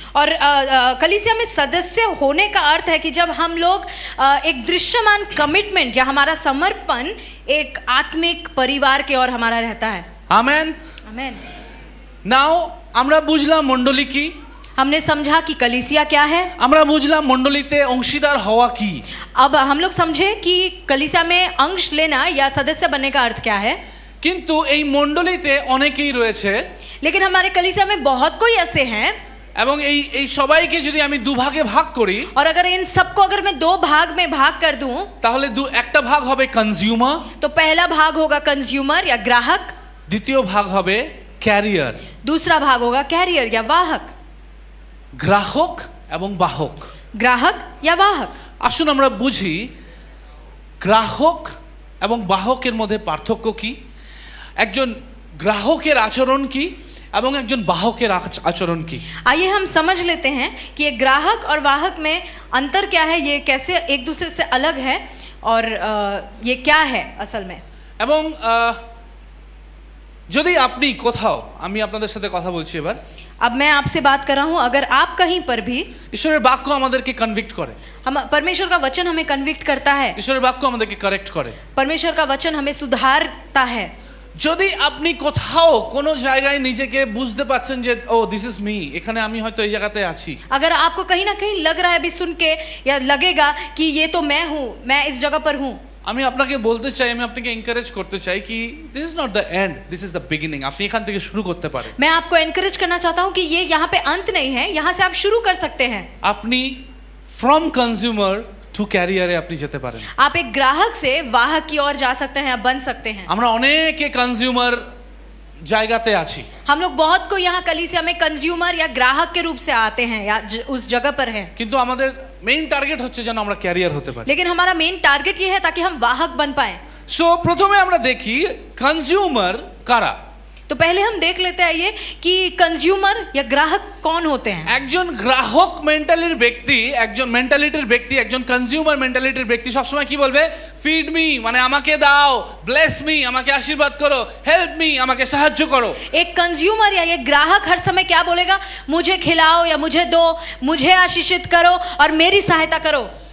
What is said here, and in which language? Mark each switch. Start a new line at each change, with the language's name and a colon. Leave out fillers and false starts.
Hindi: और कलीसिया में सदस्य होने का अर्थ है कि जब हम लोग एक दृश्यमान कमिटमेंट या हमारा समर्पण एक आत्मिक परिवार के ओर हमारा रहता है।
Bangla: আমেন।
Hindi: आमेन।
Bangla: নাও আমরা বুঝলাম মণ্ডলী কি,
Hindi: हमने समझा कि कलीसिया क्या है,
Bangla: আমরা বুঝলাম মণ্ডলীতে অংশীদার হওয়া কি।
Hindi: अब हम लोग समझे कि कलीसिया में अंश लेना या सदस्य बनने का अर्थ क्या है।
Bangla: কিন্তু এই মণ্ডলীতে অনেকেই রয়েছে,
Hindi: लेकिन हमारे कलीसिया में बहुत कोई ऐसे हैं,
Bangla: এবং এই সবাইকে যদি আমি দুভাগে ভাগ করি,
Hindi: और अगर इन सबको अगर मैं 2 भाग में भाग कर दूं,
Bangla: তাহলে একটা ভাগ হবে কনজিউমার,
Hindi: तो पहला भाग होगा कंज्यूमर या ग्राहक,
Bangla: দ্বিতীয় ভাগ হবে ক্যারিয়ার,
Hindi: दूसरा भाग होगा कैरियर या वाहक।
Bangla: গ্রাহক এবং বাহক।
Hindi: ग्राहक या वाहक।
Bangla: আসুন আমরা বুঝি গ্রাহক এবং বাহকের মধ্যে পার্থক্য কি, একজন গ্রাহকের আচরণ কি এবং একজন বাহকের আচরণ কি।
Hindi: आइए हम समझ लेते हैं कि ये ग्राहक और वाहक में अंतर क्या है, ये कैसे एक दूसरे से अलग है और ये क्या है असल में।
Bangla: এবং যদি আপনি কোথাও, আমি আপনাদের সাথে কথা বলছি এবার,
Hindi: अब मैं आपसे बात कर रहा हूँ, अगर आप कहीं पर भी,
Bangla: ঈশ্বরের বাক্য আমাদেরকে কনভিক্ট করে,
Hindi: हम परमेश्वर का वचन हमें कन्विक्ट करता है,
Bangla: ঈশ্বরের বাক্য আমাদেরকে কারেক্ট করে,
Hindi: परमेश्वर का वचन हमें सुधारता है।
Bangla: যদি আপনি কোথাও কোনো জায়গায় নিজেকে বুঝতে পারছেন যে
English: oh this is me,
Bangla: এখানে আমি হয়তো এই জায়গাতে আছি,
Hindi: अगर आपको कहीं ना कहीं लग रहा है अभी सुन के, या लगेगा कि ये तो मैं हूँ, मैं इस जगह पर हूँ,
Bangla: আমি আপনাকে বলতে চাই, আমি আপনাকে এনকারেজ করতে চাই কি
English: This is not the end, this is the beginning.
Bangla: আপনি এখান থেকে শুরু করতে পারেন।
Hindi: मैं आपको एनकरेज करना चाहता हूँ कि ये यहाँ पे अंत नहीं है, यहाँ से आप शुरू कर सकते हैं।
Bangla: আপনি
English: from consumer to ক্যারিয়ারে
Bangla: আপনি যেতে পারেন।
Hindi: आप एक ग्राहक से वाहक की ओर जा सकते हैं, बन सकते हैं।
Bangla: আমরা অনেকে কনজিউমার জায়গাতে আছি,
Hindi: हम लोग बहुत को यहाँ कलीसिया में कंज्यूमर या ग्राहक के रूप से आते हैं या उस जगह पर हैं।
Bangla: কিন্তু আমাদের মেইন টার্গেট হচ্ছে যেন আমরা ক্যারিয়ার হতে পারি।
Hindi: लेकिन हमारा मेन टारगेट ये है ताकि हम वाहक बन पाए।
Bangla: সো প্রথমে আমরা দেখি কনজিউমার কারা।
Hindi: तो पहले हम देख लेते हैं ये कि कंज्यूमर या ग्राहक कौन होते हैं।
Bangla: একজন গ্রাহক মেন্টালিটির ব্যক্তি, একজন কনজিউমার মেন্টালিটির ব্যক্তি সবসময় কি বলবে?
English: feed me,
Bangla: মানে আমাকে দাও,
English: bless me,
Bangla: আমাকে আশীর্বাদ করো,
English: help me,
Bangla: আমাকে সাহায্য করো।
Hindi: एक कंज्यूमर या ये ग्राहक हर समय क्या बोलेगा? मुझे खिलाओ या मुझे दो, मुझे आशीषित करो और मेरी सहायता करो।